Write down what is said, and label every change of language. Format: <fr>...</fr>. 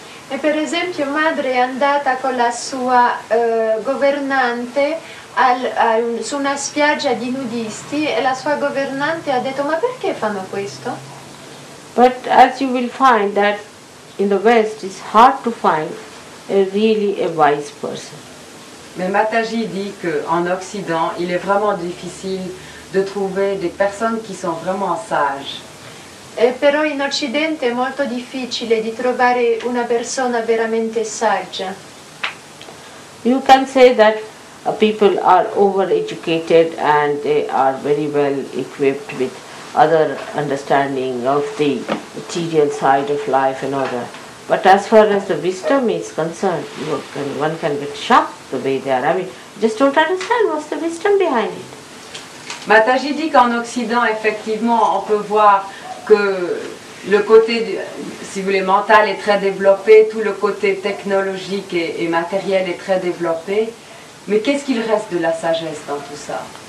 <it>E per esempio madre è andata con la sua governante su una spiaggia di nudisti e la sua governante ha detto ma perché fanno questo?</it> <en>But as you will find that in the West it's hard to find really a wise person.</en> <fr>Mais Mataji dit qu'en Occident, il est vraiment difficile de trouver des personnes qui sont vraiment sages.</fr> <it>Però in Occidente è molto difficile di trovare una persona veramente saggia.</it> <en>You can say that people are overeducated and they are very well equipped with other understanding of the material side of life and other. But as far as the wisdom is concerned, one can get shocked the way they are. I mean, just don't understand what's the wisdom behind it.</en> <fr>Mataji dit qu'en Occident, effectivement, on peut voir que le côté, si vous voulez, mental est très développé, tout le côté technologique et matériel est très développé. Mais qu'est-ce qu'il reste de la sagesse dans tout ça?</fr>